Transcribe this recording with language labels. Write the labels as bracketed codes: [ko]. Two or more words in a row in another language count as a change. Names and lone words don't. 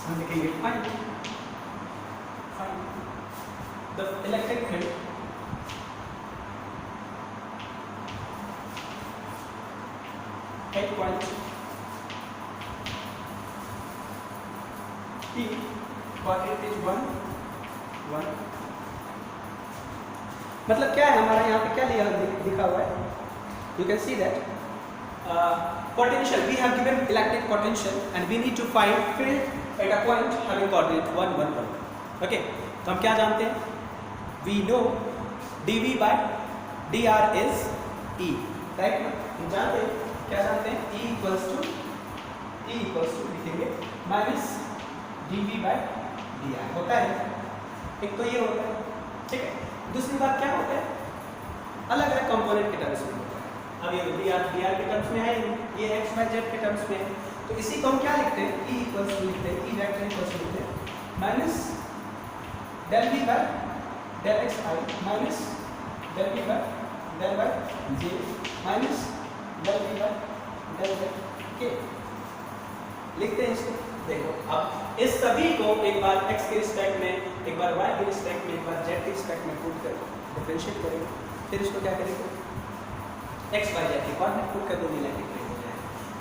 [hi] हम लिखेंगे [en] find the electric field at point P coordinate is 1 1. [hi] मतलब क्या है हमारा यहाँ पे क्या लिखा हुआ है? [en] You can see that potential, we have given electric potential and we need to find field at a point having coordinate 1 1 1। [hi] Okay, तो हम क्या जानते हैं? [en] We know dV by dr is E, right? [hi] हम जानते हैं, क्या जानते हैं? [en] E equals to लिखेंगे minus dV by dr [hi] होता है। एक तो ये होता है, ठीक है। दूसरी बात क्या होता है? अलग अलग कंपोनेंट के टर्म्स में होता है। अब ये dr के टर्म्स में है, ये x y z के टर्म्स में है, तो इसी को हम क्या लिखते हैं? [en] E equals to [hi] लिखते हैं, [en] E vector equals to [hi] लिखते हैं [en] minus del v by del x I minus del v by del y j minus del v by del z k [hi] लिखते हैं इसको। देखो अब इस सभी को एक बार x के रिस्पेक्ट में, एक बार y के रिस्पेक्ट में, एक बार z के रिस्पेक्ट में पुट कर डिफरेंशिएट करेंगे फिर उसको क्या करेंगे एक्स वाई जेड के कोऑर्डिनेट पुट कर दो, [en] electric field [hi] हो जाएगा।